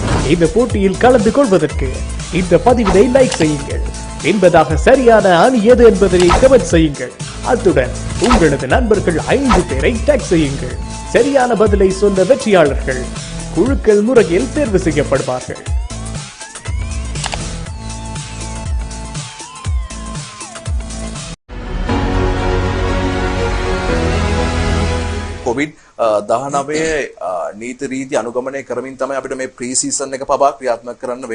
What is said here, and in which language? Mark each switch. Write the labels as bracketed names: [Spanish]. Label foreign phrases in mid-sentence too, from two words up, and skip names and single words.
[Tamil] இந்த போட்டியில் கலந்து கொள்வதற்கு இந்த பதிவினை லைக் செய்யுங்கள். என்பதாக சரியான அணி எது என்பதனை கமெண்ட் செய்யுங்கள். அத்துடன் உங்களது நண்பர்கள் 5 பேரை டேக் செய்யுங்கள். சரியான பதிலை சொன்ன வெற்றியாளர்கள் குழுக்கள் முறையில் தேர்வு செய்யப்படுவார்கள். [Sinhala] කොවිඩ් 19 නීති රීති අනුගමනය කරමින් තමයි අපිට මේ [English] pre season [Sinhala] එක පවා ක්‍රියාත්මක කරන්න වෙන්නේ.